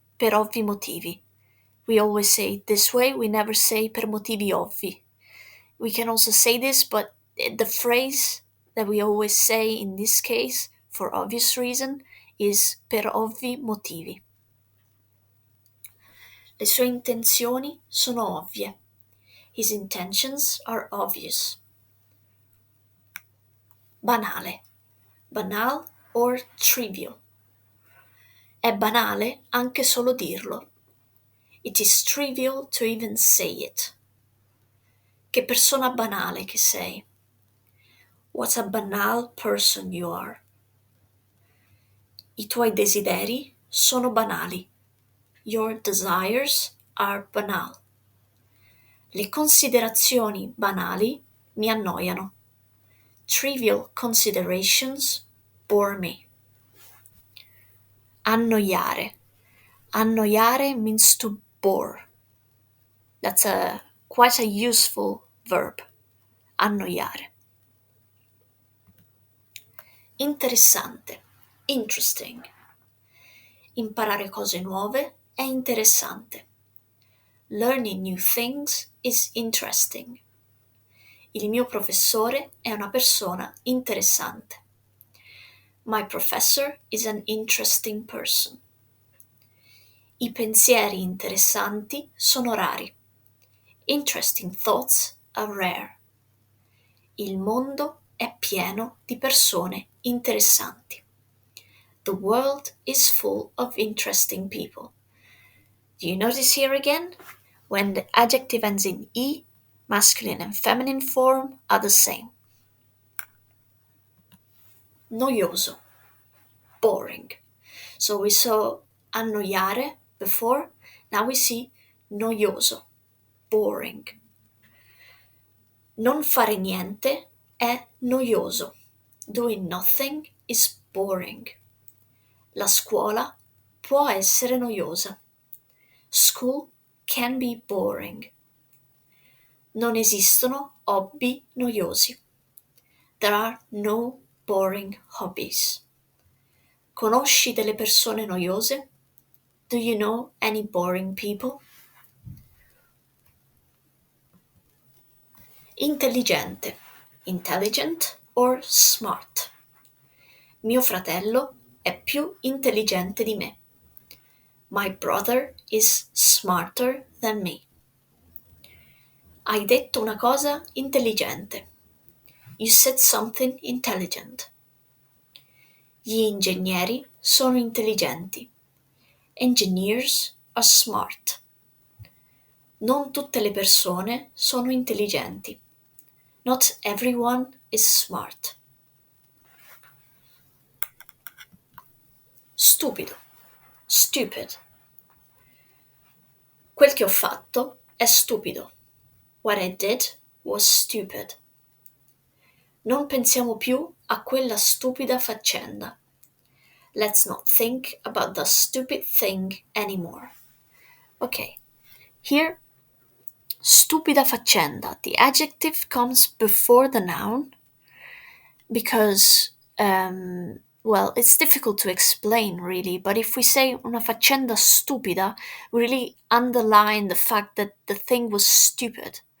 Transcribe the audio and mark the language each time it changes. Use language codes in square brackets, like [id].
[it] Per ovvi motivi. [en] We always say it this way, we never say [it] per motivi ovvi. [en] We can also say this, but the phrase that we always say in this case, for obvious reason, is [it] per ovvi motivi. Le sue intenzioni sono ovvie. [en] His intentions are obvious. [it] Banale. [en] Banal or trivial. [it] È banale anche solo dirlo. [en] It is trivial to even say it. [it] Che persona banale che sei. [en] What a banal person you are. [it] I tuoi desideri sono banali. [en] Your desires are banal. [it] Le considerazioni banali mi annoiano. [en] Trivial considerations bore me. Annoiare. Annoiare means to bore. That's quite a useful verb. [it] Annoiare. [en] Interessante. Interesting. [it] Imparare cose nuove è interessante. [en] Learning new things is interesting. [it] Il mio professore è una persona interessante. [en] My professor is an interesting person. [it] I pensieri interessanti sono rari. [en] Interesting thoughts are rare. [it] Il mondo è pieno di persone interessanti. [en] The world is full of interesting people. Do you notice here again? When the adjective ends in E, masculine and feminine form are the same. Noioso. Boring. So we saw annoiare before, now we see noioso. Boring. [it] Non fare niente è noioso. [en] Doing nothing is boring. [it] La scuola può essere noiosa. [en] School can be boring. [it] Non esistono hobby noiosi. [en] There are no boring hobbies. [it] Conosci delle persone noiose? [en] Do you know any boring people? Intelligente. Intelligent or smart. [it] Mio fratello è più intelligente di me. [en] My brother is smarter than me. [it] Hai detto una cosa intelligente. [en] You said something intelligent. [it] Gli ingegneri sono intelligenti. [en] Engineers are smart. [it] Non tutte le persone sono intelligenti. [en] Not everyone is smart. Stupido. Stupid. [it] Quel che ho fatto è stupido. [en] What I did was stupid. [it] Non pensiamo più a quella stupida faccenda. [en] Let's not think about the stupid thing anymore. Okay, here, [it] stupida faccenda. [en] The adjective comes before the noun because, well, it's difficult to explain really, but if we say [it] una faccenda stupida, [en] we really underline the fact that the thing was stupid.